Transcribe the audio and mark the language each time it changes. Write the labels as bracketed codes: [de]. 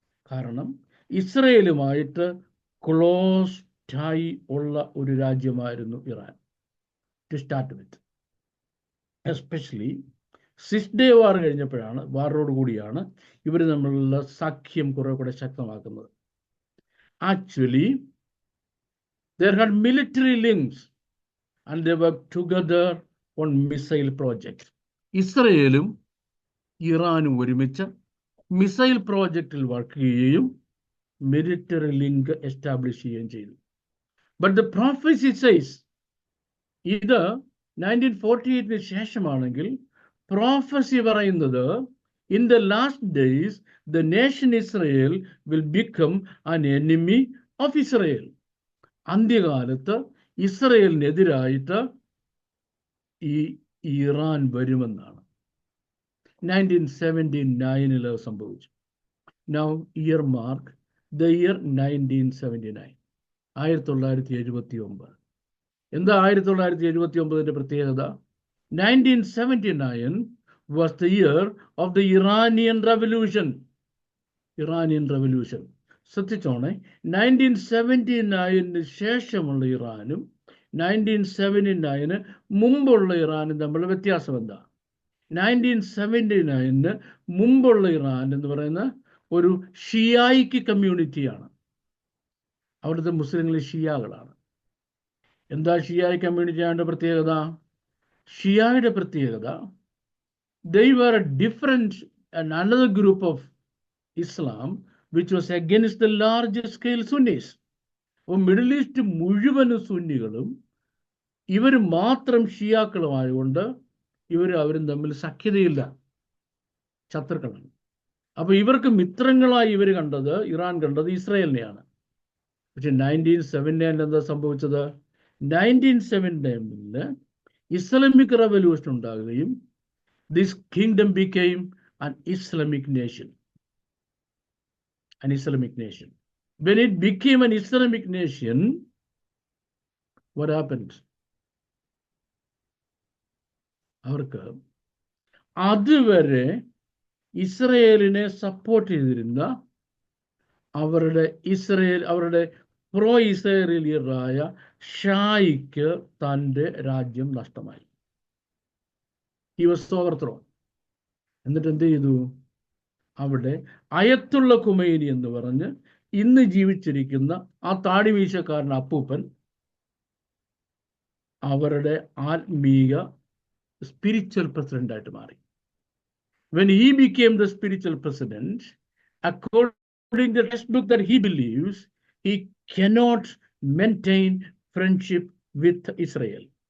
[ml] കാരണം ഇസ്രയേലുമായിട്ട് close tie ഉള്ള ഒരു രാജ്യമായിരുന്നു Iran [en] To start with. [ml] Especially 6 Day വാർ കഴിഞ്ഞപ്പോഴാണ്, വാറോട് കൂടിയാണ് ഇവർ തമ്മിലുള്ള സഖ്യം കുറെ കൂടെ ശക്തമാക്കുന്നത്. [en] Actually they had military links and they worked together on missile projects. [ml] ഇസ്രയേലും ഇറാനും ഒരുമിച്ച് മിസൈൽ പ്രോജക്റ്റിൽ വർക്ക് ചെയ്യുകയും മിലിറ്ററി ലിങ്ക് എസ്റ്റാബ്ലിഷ് ചെയ്യുകയും ചെയ്തു. [en] but the prophecy says, [ml] ഇത് 1948 ശേഷമാണെങ്കിൽ പ്രൊഫസി പറയുന്നത് [en] In the last days the nation Israel will become an enemy of Israel. [ml] അന്ത്യകാലത്ത് ഇസ്രയേലിനെതിരായിട്ട് ഈ ഇറാൻ വരുമെന്നാണ് 1979 സംഭവിച്ചു. [en] Now year mark the year 1979, 1979. [ml] എന്താ 1979 പ്രത്യേകത? [en] 1979 was the year of the Iranian Revolution. Iranian revolution. [ml] ശ്രദ്ധിച്ചോണേ, 1979 ശേഷമുള്ള ഇറാനും 1979 മുമ്പുള്ള ഇറാനും തമ്മിലുള്ള വ്യത്യാസം എന്താ? 1979 മുമ്പുള്ള ഇറാൻ എന്ന് പറയുന്ന ഒരു ഷിയായിക്ക് കമ്മ്യൂണിറ്റിയാണ്. അവിടുത്തെ മുസ്ലിങ്ങൾ ഷിയാകളാണ്. എന്താ ഷിയായി കമ്മ്യൂണിറ്റിയുടെ പ്രത്യേകത? ഷിയായുടെ പ്രത്യേകത, [en] they were a different and another group of Islam which was against the larger scale Sunnis. [ml] അപ്പോൾ മിഡിൽ ഈസ്റ്റ് മുഴുവനും സുന്നികളും ഇവർ മാത്രം ഷിയാക്കളുമായതുകൊണ്ട് അവരും തമ്മിൽ സഖ്യതയില്ല, ശത്രുക്കളാണ്. അപ്പൊ ഇവർക്ക് മിത്രങ്ങളായി ഇറാൻ കണ്ടത് ഇസ്രയേലിനെയാണ്. പക്ഷെ 1979 എന്താ സംഭവിച്ചത്? 1979 ഇസ്ലാമിക് റെവല്യൂഷൻ ഉണ്ടാകുകയും [en] this kingdom became an Islamic nation. An Islamic nation. When it became an Islamic nation, what happened? [ml] അവർക്ക് അതുവരെ ഇസ്രയേലിനെ സപ്പോർട്ട് ചെയ്തിരുന്ന അവരുടെ പ്രോ ഇസ്രയേലിയറായ ഷായിക്ക് തൻ്റെ രാജ്യം നഷ്ടമായി. [en] He was overthrown. [ml] എന്നിട്ട് എന്ത് ചെയ്തു? അവിടെ അയത്തുള്ള ഖുമൈനി എന്ന് പറഞ്ഞ് ഇന്ന് ജീവിച്ചിരിക്കുന്ന ആ താടിമീശക്കാരൻ അപ്പൂപ്പൻ അവരുടെ ആത്മീയ സ്പിരിച്വൽ പ്രസിഡന്റ് ആയിട്ട് മാറി. [en] When he became the spiritual president, according to the textbook that he believes, he cannot maintain friendship with Israel.